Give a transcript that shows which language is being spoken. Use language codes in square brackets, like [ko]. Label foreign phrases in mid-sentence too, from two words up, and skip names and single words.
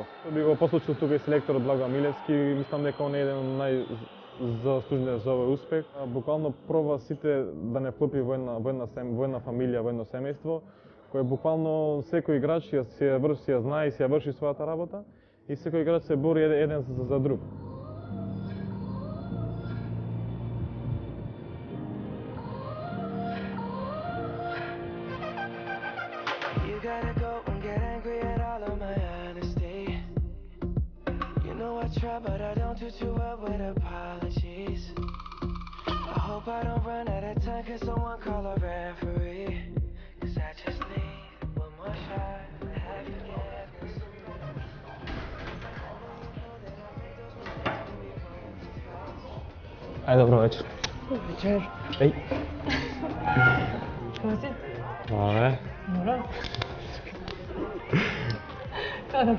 [mk] Би го послучил тука и селекторот Благо Милевски, мислам дека он е еден од заслужените за овој успех. Буквално проба сите да не вклопи во една фамилија, во едно семејство, кој буквално секој играч ја знае и си ја врши својата работа и секој играч се бори еден за друг. [en] Try, but I don't do too well with apologies. I hope I don't run out of time, can someone call a referee? Cause I just need one more shot, have forgiveness. [mk] Ајде, добро вечер. Добро вечер. Еј. Како си? Добре. Добро. Како да